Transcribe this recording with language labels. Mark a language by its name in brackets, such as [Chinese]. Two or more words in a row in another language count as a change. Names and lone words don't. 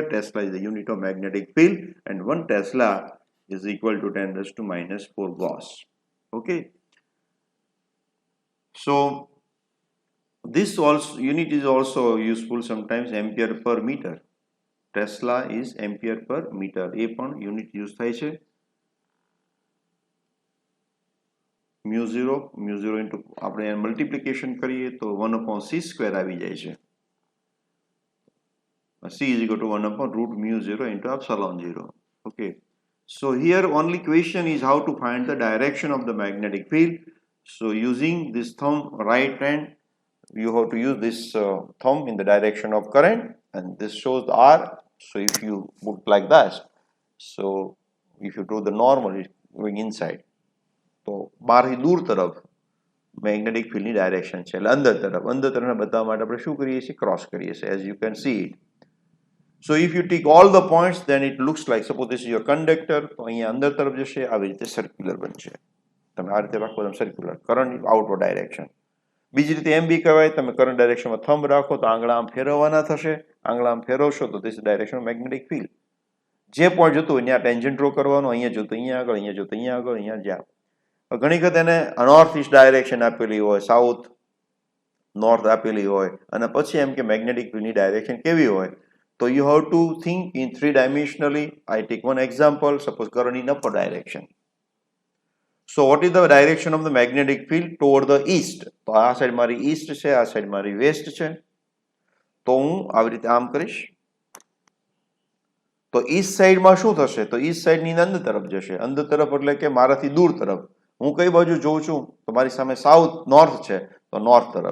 [English] Tesla is the unit of magnetic field, and 1 Tesla is equal to 10 to minus 4 Gauss. Okay. So this also unit is also useful sometimes, ampere per meter. Tesla is ampere per meter. [Gujarati] એ પણ [English] unit use [Gujarati] થાય છે. [English] mu 0 into [Gujarati] આપણે મલ્ટિપ્લિકેશન કરીએ તો [English] 1 upon c square [Gujarati] આવી જાય છે. [English] C is equal to 1 upon root mu 0 into epsilon 0. Okay. So here only question is how to find the direction of the magnetic field. So using this thumb right hand, you have to use this thumb in the direction of current, and this shows the R. So if you put like that, so if you do the normal, it's going inside. [Gujarati] તો બહારથી દૂર તરફ [English] magnetic field [Gujarati] ડાયરેક્શન છે, એટલે અંદર તરફના બતાવવા માટે આપણે શું કરીએ છીએ? ક્રોસ કરીએ છીએ, [English] as you can see it. So if you take all the points, then it looks like, suppose this is your conductor, [Gujarati] તો અહીંયા અંદર તરફ જશે, આવી રીતે સર્ક્યુલર બનશે. તમે આ રીતે રાખો, તમે [English] circular current outward direction. [Gujarati] બીજી રીતે એમ બી કહેવાય, તમે [English] current direction [Gujarati] થંબ રાખો તો આંગળા આમ ફેરવવાના થશે, આંગળા આમ ફેરવશો તો [English] this is direction of magnetic field. [Gujarati] જે પોઈન્ટ જોતું હોય ત્યાં [English] tangent draw [Gujarati] કરવાનો, અહીંયા જોતું અહીંયા આગળ, અહીંયા જોતું અહીંયા આગળ, અહીંયા જ્યાં. ઘણી વખત એને [English] north east direction [Gujarati] આપેલી હોય, [English] south north [Gujarati] આપેલી હોય, અને પછી એમ કે [English] magnetic field direction [Gujarati] કેવી હોય, તો [English] you have to think in 3 dimensionally. I take one example, suppose current in upper direction. So what is the direction of the magnetic field? Toward the east. [Gujarati] તો આ સાઈડ મારી east છે, આ સાઈડ મારી west છે. તો હું આવી રીતે આમ કરીશ તો east સાઈડમાં શું થશે? તો east સાઈડની અંદર તરફ જશે. અંદર તરફ એટલે કે મારાથી દૂર તરફ. હું કઈ બાજુ જોઉં છું? તો મારી સામે [English] south north [Gujarati] છે, તો નોર્થ તરફ.